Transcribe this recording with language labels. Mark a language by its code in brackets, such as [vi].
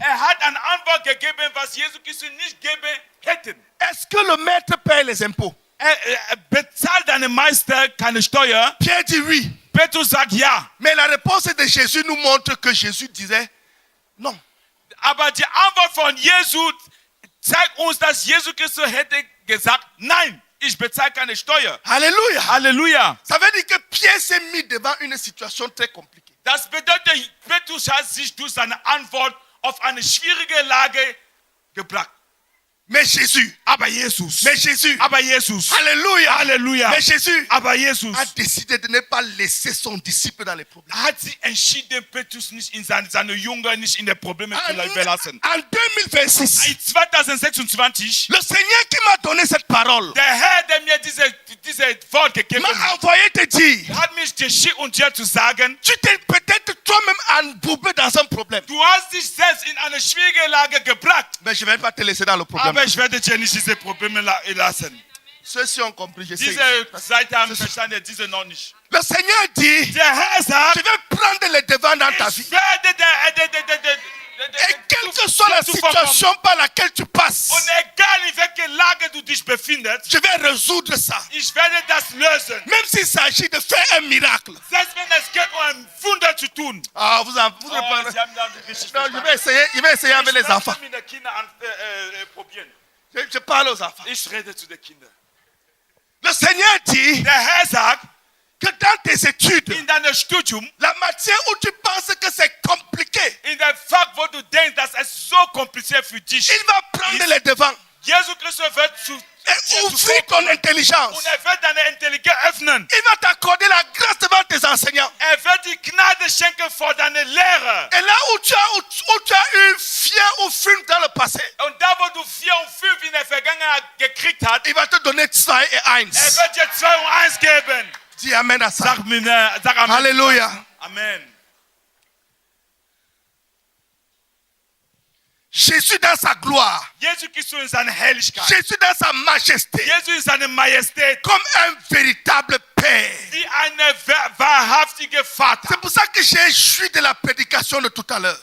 [de] Hat eine Antwort gegeben, was Jesus Christus nicht geben hätten. [fr] Est-ce que le maître paye les impôts? [de] Bezahlt deine Meister keine Steuer? [fr] Pierre dit oui. [de] Petrus sagt ja. [fr] Mais la réponse de Jésus nous montre que Jésus disait non. [de] Aber die Antwort von Jesus zeigt uns, dass Jesus Christus hätte gesagt, nein, ich bezahle keine Steuer. [fr] Alléluia. [de] Halleluja. [fr] Ça veut dire que Pierre s'est mis devant une situation très compliquée. [de] Das bedeutet, Petrus hat sich durch seine Antwort auf eine schwierige Lage gebracht. [fr] Mais Jésus, [de] Aber Jesus, [fr] Alléluia, [de] Halleluja, [fr] mais Jésus [de] aber Jesus [fr] a décidé de ne pas laisser son disciple dans les problèmes. [de] hat sich entschieden, Petrus nicht in seine Jünger nicht in die Probleme zu überlassen. [fr] En 2026, [de] In 2026, [fr] le Seigneur qui m'a donné cette parole [de] der Herr, der mir diese Wort gegeben [fr] m'a [de] hat, [fr] envoyé te dire, [de] hat mich geschickt, um dir zu sagen, [fr] tu t'es peut-être toi-même embourbé dans un problème. [de] du hast dich selbst in eine schwierige Lage gebracht, [fr] Mais je ne vais pas te laisser dans le problème. [de] aber ich werde dir nicht diese Probleme lassen. [fr] Ceux-ci ont compris, je sais. [de] Diese Seite haben verstanden, diese noch nicht. [fr] Le Seigneur dit, [de] Der Herr sagt, [fr] je vais prendre les devants dans ta vie. [de] ich werde [fr] Et quelle que soit la situation par laquelle tu passes, [de] und egal in welcher Lage du dich befindest, [fr] je vais résoudre ça. [de] ich werde das lösen. [fr] Même s'il s'agit de faire un miracle. [de] Selbst wenn es geht, um ein Wunder zu tun. [fr] Ah, vous [de] Sie haben dann richtig [fr] Non, je vais essayer avec les enfants. [de] mit den Kindern probieren. [fr] Je parle aux enfants. [de] Ich rede zu den Kindern. [fr] Le Seigneur dit [de] Der Herr sagt, [fr] que dans tes études, [de] in deinem Studium, [fr] la matière où tu penses que c'est compliqué, [de] in der Fach, wo du denkst, dass es so kompliziert für dich [fr] il va prendre les devants [de] Jesus Christus wird [fr] et ouvrir ton intelligence. [de] und wird deine Intelligenz öffnen. [fr] Il va t'accorder la grâce devant tes enseignants. [de] Wird die Gnade schenken vor deine Lehrer. [fr] Et là où tu as eu fier ou fume dans le passé, [de] Und da, wo du 4 und 5 in der Vergangenheit gekriegt hast, [fr] il va te donner 2 et 1. [de] wird dir 2 und 1 geben. [fr] Dis Amen à ça. [de] Sag Amen. [fr] Alléluia. [de] Amen. [fr] Jésus dans sa gloire, [de] Jesus Christus in seiner Herrlichkeit. [fr] Jésus dans sa majesté, [de] Jesus in seiner Majestät. [fr] comme un véritable Père. [de] Wie ein wahrhaftiger Vater. [fr] C'est pour ça que j'ai joui de la prédication de tout à l'heure.